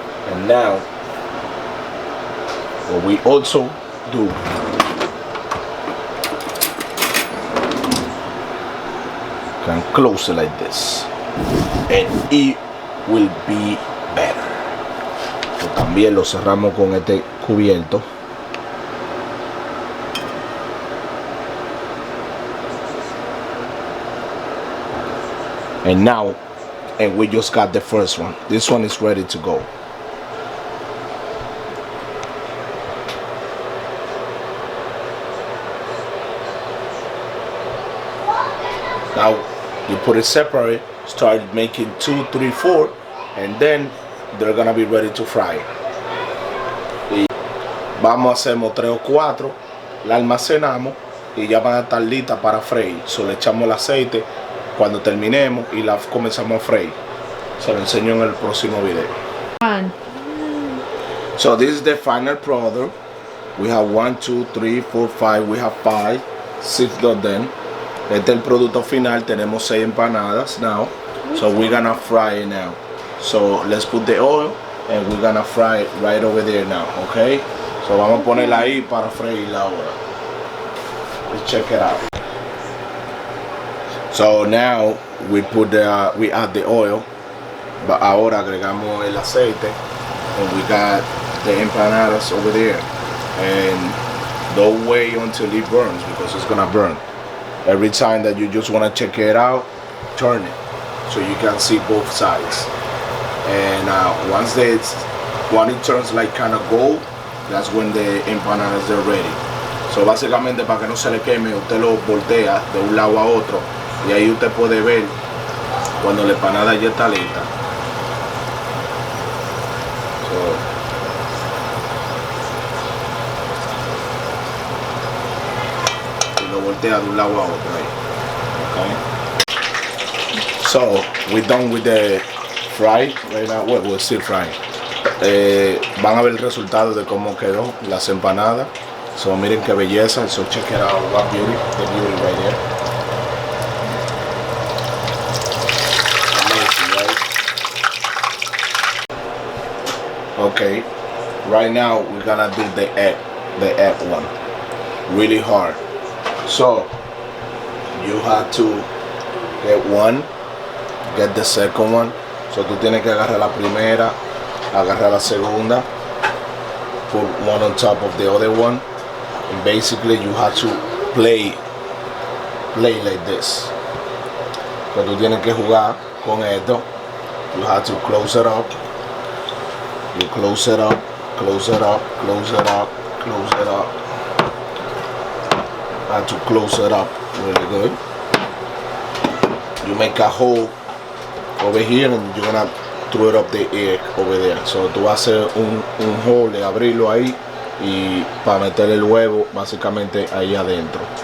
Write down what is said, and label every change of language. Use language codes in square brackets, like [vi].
[en] And now what we also do, can close it like this, and it will be better. [es] So, también lo cerramos con este cubierto. [en] And now, and we just got the first one. This one is ready to go. Now you put it separate, start making 2, 3, 4, and then they're gonna be ready to fry. [es] Y vamos a hacer 3 o 4, la almacenamos y ya van a estar listas para freír. So le echamos el aceite cuando terminemos y la comenzamos a freír. Se lo enseño en el próximo video. [en] So this is the final product. We have 1, 2, 3, 4, 5. We have 5, 6 of them. [es] Este es el producto final. Tenemos 6 empanadas [en] now. So we're gonna fry it now. So let's put the oil and we're gonna fry it right over there now. Okay. [es] So vamos a ponerla ahí para freírla ahora. [en] Let's check it out. So now we add the oil, but [es] ahora agregamos el aceite, [en] and we got the empanadas over there. And don't wait until it burns, because it's gonna burn. Every time that you just wanna check it out, turn it so you can see both sides. And once it turns like kind of gold, that's when the empanadas are ready. [es] So básicamente, para que no se le queme, usted lo voltea de un lado a otro. Y ahí usted puede ver cuando la empanada ya está lista. Y lo voltea de un lado a otro ahí. [en] Okay. So we're done with the fry right now. Well, we're still frying. [es] Van a ver el resultado de cómo quedó las empanadas. [en] So [es] miren qué belleza. [en] So check it out. What beauty. The beauty right there. Okay, right now we're gonna do the egg one, really hard. So you have to get one, get the second one. So [es] tú tienes que agarrar la primera, agarrar la segunda, [en] put one on top of the other one, and basically you have to play like this. [es] So tú tienes que jugar con esto. [en] You have to close it up. You close it up, close it up, close it up, close it up. I have to close it up really good. You make a hole over here and you're gonna throw it up the egg over there. [es] So tú vas a hacer un hole, abrirlo ahí y para meter el huevo básicamente ahí adentro.